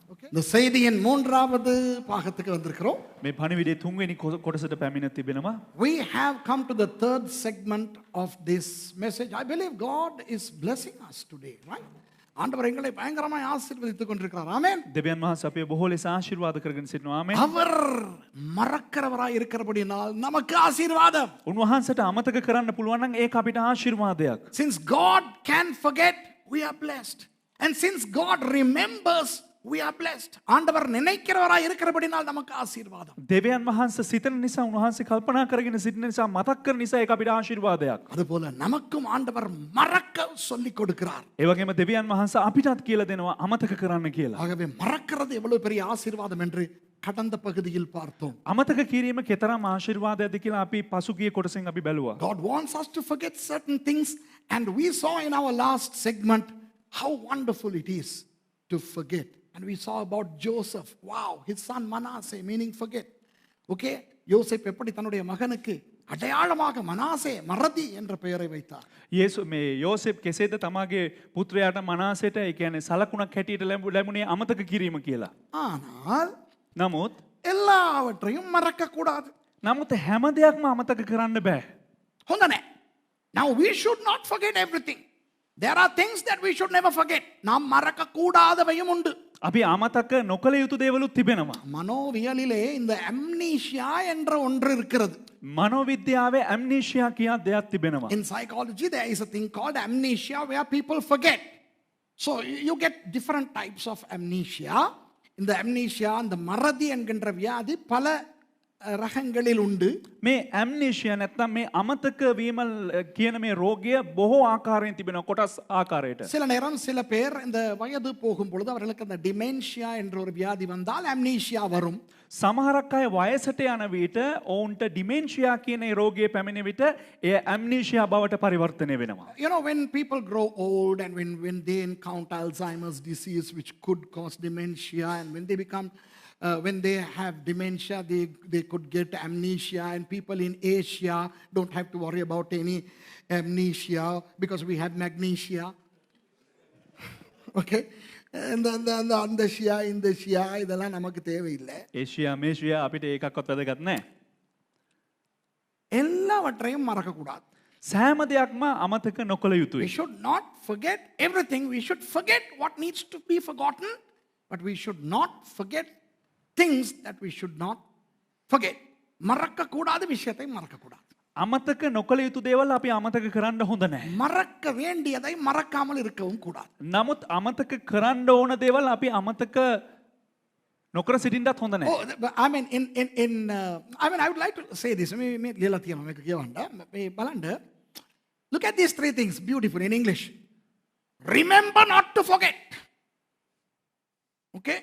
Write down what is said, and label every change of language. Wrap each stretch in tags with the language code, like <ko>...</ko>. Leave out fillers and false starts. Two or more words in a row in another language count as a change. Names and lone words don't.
<ta>இந்த செய்தியின் மூன்றாவது பாகத்துக்கு வந்திருக்கிறோம்.</ta> <si>මේ පණිවිඩයේ තුන්වෙනි කොටසට පැමිණ තිබෙනවා.</si> <en>We have come to the third segment of this message. I believe God is blessing us today, right?</en> <ta>ஆண்டவர் எங்களை பயங்கரமாய் ஆசீர்வதித்துக் கொண்டிருக்கிறார். ஆமென்.</ta> <si>දෙවියන් වහන්සේ අපේ බොහෝ ලෙස ආශිර්වාද කරගෙන සිටිනවා. ආමෙන්.</si> <ta>அவர் மறக்கிறவராய் இருக்கிறபடியால் நமக்கு ஆசீர்வாதம்.</ta> <si>උන්වහන්සේට අමතක කරන්න පුළුවන් නම් ඒක අපිට ආශිර්වාදයක්.</si> <en>Since God can forget, we are blessed. And since God remembers, we are blessed.</en> <ta>ஆண்டவர் நினைக்கிறவராய் இருக்கிறபடியால் நமக்கு ஆசீர்வாதம்.</ta> <si>දෙවියන් වහන්සේ සිතන නිසා උන්වහන්සේ කල්පනා කරගෙන සිටින නිසා මතක් කරන නිසා ඒක අපිට ආශිර්වාදයක්.</si> <ta>அதுபோல நமக்கும் ஆண்டவர் மறக்க சொல்லிக் கொடுக்கிறார்.</ta> <si>ඒ වගේම දෙවියන් වහන්සේ අපිටත් කියලා දෙනවා අමතක කරන්න කියලා.</si> <ta>ஆகவே மறக்கிறது எவ்வளவு பெரிய ஆசீர்வாதம் என்று கடந்த பகுதியில் பார்த்தோம்.</ta> <si>අමතක කිරීම කෙතරම් ආශිර්වාදයක්ද කියලා අපි පසුගිය කොටසෙන් අපි බැලුවා.</si> <en>God wants us to forget certain things, and we saw in our last segment how wonderful it is to forget. And we saw about Joseph. Wow, his son Manasseh, meaning forget.</en> <ta>Okay, யோசேப் எப்படி தன்னுடைய மகனுக்கு அடையாளமாக மனாசே மறதி என்ற பெயரை வைத்தார்.</ta> <si>යේසු මේ යෝසෙප් කෙසේද තමාගේ පුත්‍රයාට මනාසයට ඒ කියන්නේ සලකුණක් හැටියට ලැබුණේ අමතක කිරීම කියලා.</si> <ta>ஆனால்</ta> <si>නමුත්</si> <ta>எல்லாவற்றையும் மறக்க கூடாது.</ta> <si>හැම දෙයක්ම අමතක කරන්න බෑ. හොඳනේ.</si> <en>Now we should not forget everything. There are things that we should never forget.</en> <ta>நாம் மறக்க கூடாதவையும் உண்டு.</ta> <si>අපි අමතක නොකළ යුතු දේවලුත් තිබෙනවා.</si> <ta>மனோவியலிலே இந்த அம்னீஷியா என்ற ஒன்று இருக்கிறது.</ta> <si>මනෝවිද්‍යාවේ ඇම්නීෂියා කියන දෙයක් තිබෙනවා.</si> <en>In psychology there is a thing called amnesia where people forget. So you get different types of amnesia.</en> <ta>இந்த amnesia அந்த மறதி என்கின்ற வியாதி பல ரகங்களில் உண்டு.</ta> <si>මේ ඇම්නීෂියා නැත්නම් මේ අමතක වීම කියන මේ රෝගය බොහෝ ආකාරයෙන් තිබෙනවා කොටස් ආකාරයට.</si> <ta>சில நேரம் சில பேர் இந்த வயது போகும் பொழுது அவர்களுக்கு அந்த டிமென்ஷியா என்ற ஒரு வியாதி வந்தால் amnesia வரும்.</ta> <si>සමහරක් අය වයසට යන විට ඔවුන්ට ඩිමෙන්ෂියා කියන ඒ රෝගය පැමිණෙන විට ඒ ඇම්නීෂියා බවට පරිවර්තනය වෙනවා.</si> <en>You know, when people grow old and when they encounter Alzheimer's disease which could cause dementia, and when they become when they have dementia, they could get amnesia, and people in Asia don't have to worry about any amnesia because we have magnesia. Okay?</en> <ta>அந்த ஷியா இந்த ஷியா இதெல்லாம் நமக்கு தேவையில்லை.</ta> <si>ඒෂියා මේෂියා අපිට ඒකක්වත් වැදගත් නැහැ.</si> <ta>எல்லாவற்றையும் மறக்க கூடாது.</ta> <si>සෑම දෙයක්ම අමතක නොකළ</si> <en>We</en> <si>යුතුයි.</si> <en>should not forget everything. We should forget what needs to be forgotten, but we should not forget things that we should not forget.</en> <ta>மறக்க கூடாத விஷயத்தை மறக்க கூடாது.</ta> <si>අමතක නොකළ යුතු දේවල් අපි අමතක කරන්න හොඳ නැහැ.</si> <ta>மறக்க வேண்டியதை மறக்காமல் இருக்கவும் கூடாது.</ta> <si>නමුත් අමතක කරන්න ඕන දේවල් අපි අමතක නොකර සිටින්නත් හොඳ නැහැ.</si> <en>I mean I would like to say this.</en> <si>මේ ලියලා තියෙනවා මේක කියවන්න. මේ බලන්න.</si> <en>Look at these three things beautiful in English. Remember not to forget. Okay?</en>